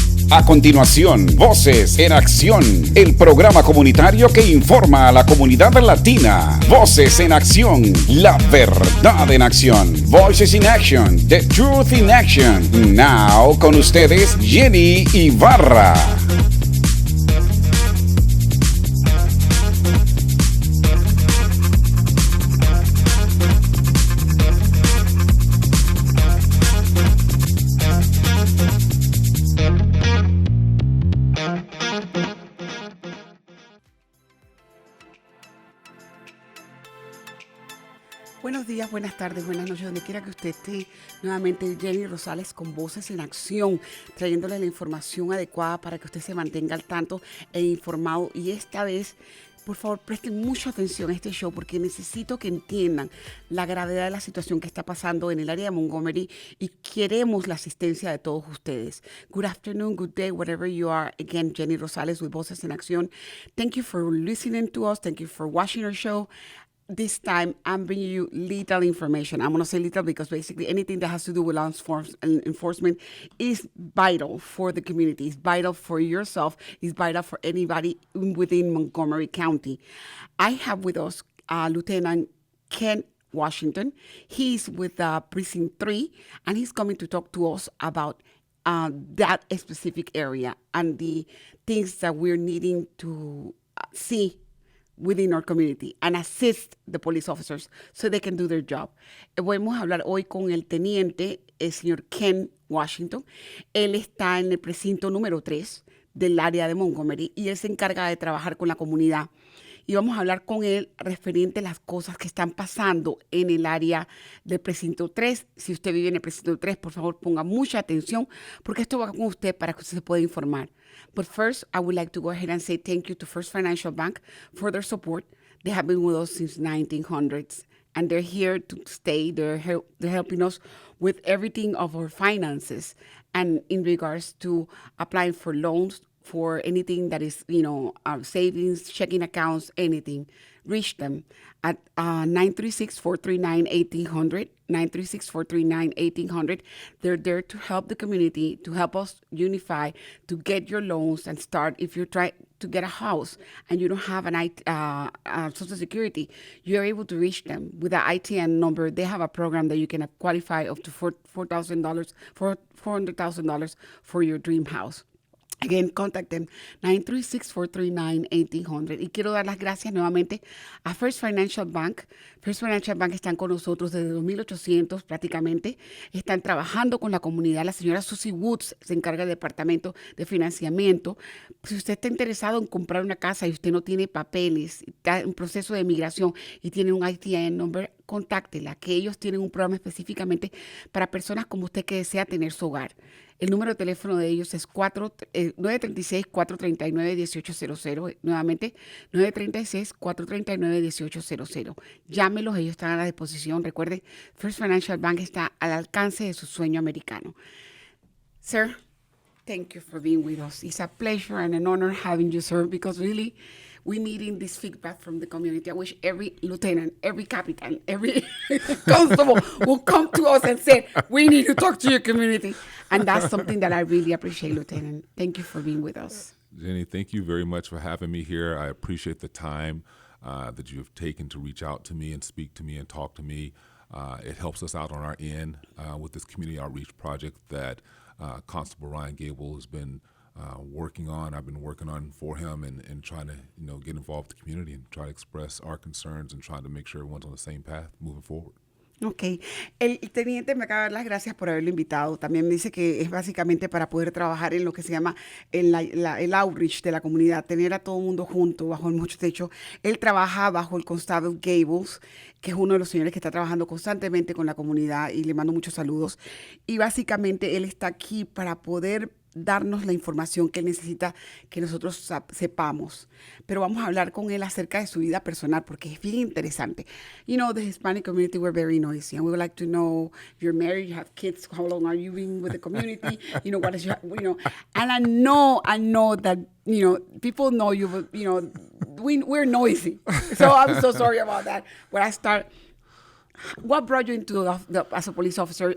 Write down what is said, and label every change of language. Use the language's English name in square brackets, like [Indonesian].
[Spanish] A continuación, Voces en Acción, el programa comunitario que informa a la comunidad latina. Voces en Acción, la verdad en acción. [English] Voices in Action, the truth in action. [Spanish] Now, con ustedes, Jenny Ibarra. Buenos días, buenas tardes, buenas noches, donde quiera que usted esté. Nuevamente Jenny Rosales con Voces en Acción, trayéndole la información adecuada para que usted se mantenga al tanto e informado. Y esta vez, por favor, presten mucha atención a este show porque necesito que entiendan la gravedad de la situación que está pasando en el área de Montgomery y queremos la asistencia de todos ustedes. [English] Good afternoon, good day, wherever you are. Again, Jenny Rosales with Voces en Acción. Thank you for listening to us. Thank you for watching our show. This time, I'm bringing you little information. I'm going to say little because basically anything that has to do with law enforcement is vital for the community. It's vital for yourself. It's vital for anybody within Montgomery County. I have with us Lieutenant Ken.Washington. He's with Precinct 3, and he's coming to talk to us about that specific area and the things that we're needing to see within our community and assist the police officers so they can do their job. [Spanish] Vamos a hablar hoy con el teniente, el señor Ken.Washington. Él está en el precinto número 3 del área de Montgomery y él se encarga de trabajar con la comunidad. Y vamos a hablar con él referente a las cosas que están pasando en el área del precinto 3. Si usted vive en el precinto 3, por favor, ponga mucha atención porque esto va con usted para que usted se pueda informar. [English] But first, I would like to go ahead and say thank you to First Financial Bank for their support. They have been with us since 1900s, and they're here to stay. They're helping us with everything of our finances and in regards to applying for loans, for anything that is, our savings, checking accounts, anything. Reach them at 936-439-1800, 936-439-1800. They're there to help the community, to help us unify, to get your loans and start. If you're trying to get a house and you don't have an Social Security, you're able to reach them with an ITN number. They have a program that you can qualify up to $400,000 for your dream house. Again, contact them, 936-439-1800. [Spanish] Y quiero dar las gracias nuevamente a First Financial Bank. First Financial Bank están con nosotros desde 2800 prácticamente. Están trabajando con la comunidad. La señora Susie Woods se encarga del departamento de financiamiento. Si usted está interesado en comprar una casa y usted no tiene papeles, está en proceso de migración y tiene un ITIN number, contáctela, que ellos tienen un programa específicamente para personas como usted que desea tener su hogar. El número de teléfono de ellos es 936-439-1800. Nuevamente, 936-439-1800. Llámelos, ellos están a la disposición. Recuerde, First Financial Bank está al alcance de su sueño americano. [English] Sir, thank you for being with us. It's a pleasure and an honor having you, sir, because really, we're needing this feedback from the community. I wish every lieutenant, every captain, every constable will come to us and say, we need to talk to your community. And that's something that I really appreciate, Lieutenant. Thank you for being with us. Jenny, thank you very much for having me here. I appreciate the time that you have taken to reach out to me and speak to me and talk to me. It helps us out on our end with this community outreach project that Constable Ryan Gable has been working on. I've been working on for him and trying to get involved with the community and try to express our concerns and trying to make sure everyone's on the same path moving forward. [Spanish] Ok, el teniente me acaba de dar las gracias por haberlo invitado. También me dice que es básicamente para poder trabajar en lo que se llama el outreach de la comunidad, tener a todo el mundo junto bajo el mismo techo. Él trabaja bajo el Constable Gable, que es uno de los señores que está trabajando constantemente con la comunidad y le mando muchos saludos. Y básicamente él está aquí para poder darnos la información que él necesita que nosotros sepamos. Pero vamos a hablar con él acerca de su vida personal porque es bien interesante. [English] You know, the Hispanic community, we're very noisy and we would like to know if you're married, you have kids, how long are you been with the community, you know, what is your, you know, and I know that, you know, people know you, but, you know, we're noisy. So I'm so sorry about that. When I start, what brought you into as a police officer?